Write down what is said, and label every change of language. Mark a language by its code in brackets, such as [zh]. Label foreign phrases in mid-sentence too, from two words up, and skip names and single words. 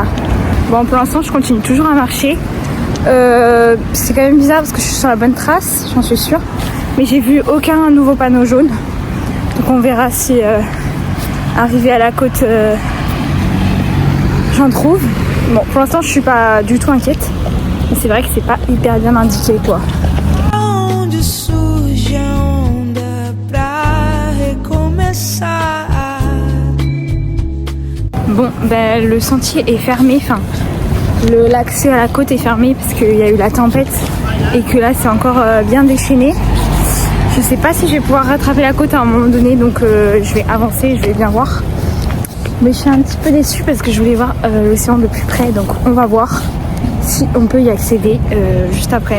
[fr] Bon, pour l'instant, je continue toujours à marcher. C'est quand même bizarre parce que je suis sur la bonne trace, j'en suis sûre. Mais j'ai vu aucun nouveau panneau jaune. Donc on verra si arrivé à la côte j'en trouve. Bon, pour l'instant je suis pas du tout inquiète, mais c'est vrai que c'est pas hyper bien indiqué quoi. [pt] Onde surge a onda pra recomeçar. [fr] le sentier est fermé, enfin l'accès à la côte est fermé parce qu'il y a eu la tempête et que là c'est encore bien déchaîné. Je sais pas si je vais pouvoir rattraper la côte à un moment donné, donc je vais avancer, je vais bien voir. Mais je suis un petit peu déçue parce que je voulais voir l'océan de plus près, donc on va voir si on peut y accéder juste après.